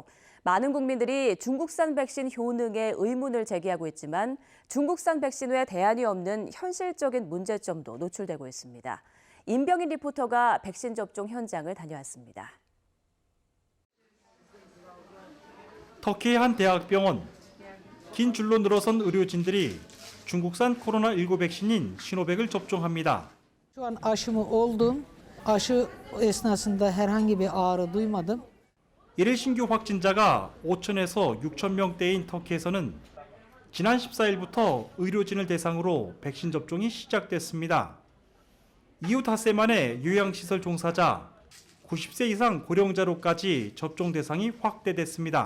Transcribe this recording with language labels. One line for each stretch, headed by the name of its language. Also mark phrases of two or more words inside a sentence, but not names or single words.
Korean: 많은 국민들이 중국산 백신 효능에 의문을 제기하고 있지만 중국산 백신 외 대안이 없는 현실적인 문제점도 노출되고 있습니다. 임병인 리포터가 백신 접종 현장을 다녀왔습니다. 터키의 한 대학병원. 긴 줄로 늘어선 의료진들이 중국산 코로나19 백신인 시노백을 접종합니다.
Turkish: Şu an aşımı oldum. Aşı esnasında herhangi bir ağrı duymadım.
Korean: 1일 신규 확진자가 5천에서 6천 명대인 터키에서는 지난 14일부터 의료진을 대상으로 백신 접종이 시작됐습니다. 이후 닷새 만에 요양시설 종사자, 90세 이상 고령자로까지 접종 대상이 확대됐습니다.